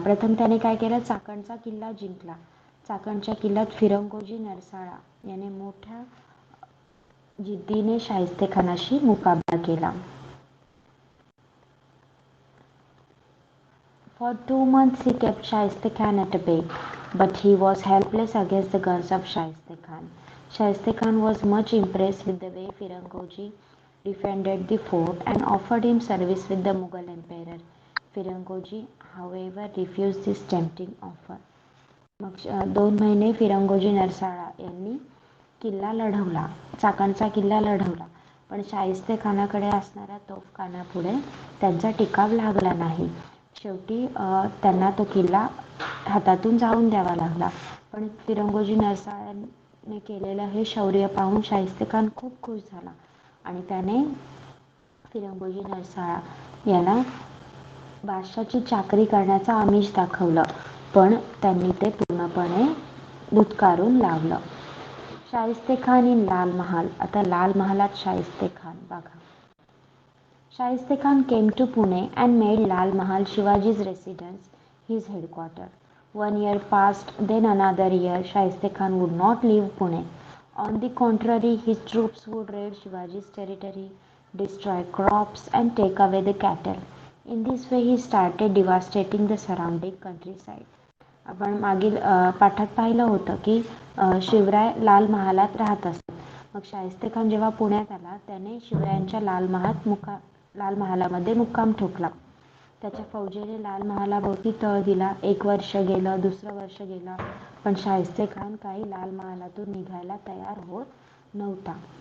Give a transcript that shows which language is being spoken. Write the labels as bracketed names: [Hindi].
[Marathi] प्रथम त्याने काय केलं, चाकणचा किल्ला जिंकला. चाकणच्या किल्ल्यात फिरंगोजी नरसाळा याने मोठ्या जिद्दीने शाहिस्ते खानाशी मुकाबला केला. [English] For 2 months he kept Shaiste Khan at bay, but he was helpless against the guns of Shaiste Khan. Shaiste Khan was much impressed with the way Firangoji defended the fort and offered him service with the Mughal emperor. Firangoji, however, refused this tempting offer. [Marathi] मग 2 महिने फिरंगोजी नरसाळा यांनी किल्ला लढवला, चाकणचा किल्ला लढवला, पण शाहिस्ते खानाकडे असणाऱ्या तोफखान्यापुढे त्यांचा टिकाव लागला नाही. शेवटी त्यांना तो किल्ला हातातून जाऊन द्यावा लागला. पण फिरंगोजी नरसाळ्याने केलेलं हे शौर्य पाहून शाहिस्ते खान खूप खुश झाला आणि त्याने फिरंगोजी नरसाळा याला बादशाची चाकरी करण्याचं आमिष दाखवलं, पण त्यांनी ते पूर्णपणे धुतकारून लावलं. [English] Shaista Khan in Lal Mahal. [Marathi] आता लाल महालात शाहिस्ते खान बघा. [English] Shaiste Khan came to Pune and made Lal Mahal, Shivaji's residence, his headquarters. 1 year passed, then another year. Shaiste Khan would not leave Pune. On the contrary, his troops would raid Shivaji's territory, destroy crops, and take away the cattle. In this way, he started devastating the surrounding countryside. [Marathi] आपण मागील पाठात पाहिलं होतं की शिवराय लाल महालात राहत असतात. मग शाहिस्ते खान जेव्हा पुण्यात आला, त्याने शिवरायांच्या लाल महालामध्ये मुक्काम ठोकला. त्याच्या फौजेने लाल महालाभोवती तळ दिला. 1 वर्ष गेलं, दुसरं वर्ष गेलं, पण शाहिस्ते खान काही लाल महालातून निघायला तयार होत नव्हता.